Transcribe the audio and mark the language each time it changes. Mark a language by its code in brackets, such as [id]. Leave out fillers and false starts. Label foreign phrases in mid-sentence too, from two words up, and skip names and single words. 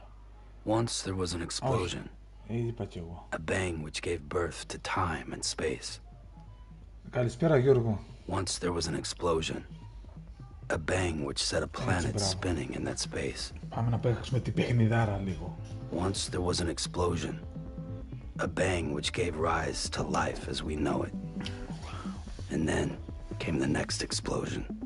[en] Once there was an explosion. [el] Είπα κι εγώ. [en] A bang which gave birth to time and space. [el] Καλησπέρα Γιώργο. [en] Once there was an explosion. A bang which set a planet spinning in that space. [el] Πάμε να παίξουμε την παιχνιδάρα λίγο. [en] Once there was an explosion. A bang which gave rise to life as we know it. And then came the next explosion.